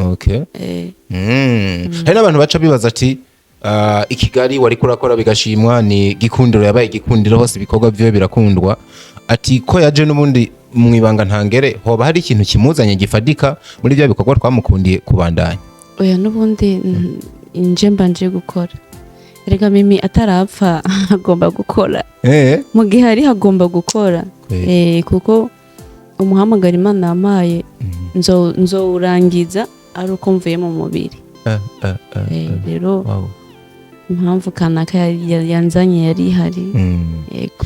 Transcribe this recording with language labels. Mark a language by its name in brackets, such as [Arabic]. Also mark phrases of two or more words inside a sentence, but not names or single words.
[Rundi] hari n'abantu baca bibaza ati ikigali wari kurakora bigashimwa ni gikundiro yabaye gikundiro hose ibikorwa byo birakundwa ati ko yaje n'ubundi mwibanga ntangere hoba hari ikintu kimuzanye gifadika muri bya bikorwa twamukundiye kubandanya oya n'ubundi inje mbanje gukora erega mimi atarapfa agomba gukora mu gihe ari hagomba gukora kuko umuhamagara Imana yamaye nzowurangiza ari uko mvuye mu mubiri rero impamvu kanaka yanzanye yari ihari yego